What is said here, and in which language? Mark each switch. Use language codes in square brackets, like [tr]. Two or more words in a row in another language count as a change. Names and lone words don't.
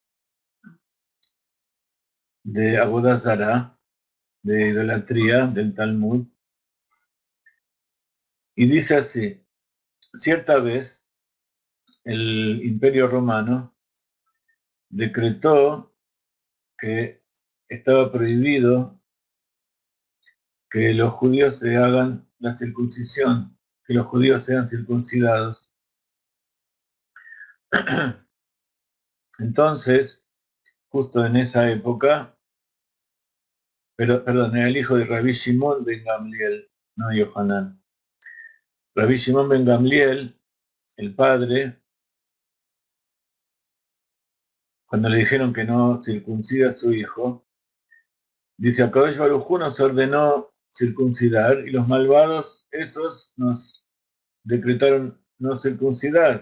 [es] Avodah Zará, de idolatría del Talmud, y dice así: cierta vez el Imperio Romano decretó que estaba prohibido que los judíos se hagan la circuncisión, que los judíos sean circuncidados. Entonces, justo en esa época, perdón, era el hijo de Rabbi Shimon ben Gamliel, no Yohanan. Rabbi Shimon ben Gamliel, el padre, cuando le dijeron que no circuncida a su hijo, dice: [he] Akadosh Baruj Hu [es] nos ordenó circuncidar y los malvados esos nos decretaron no circuncidar.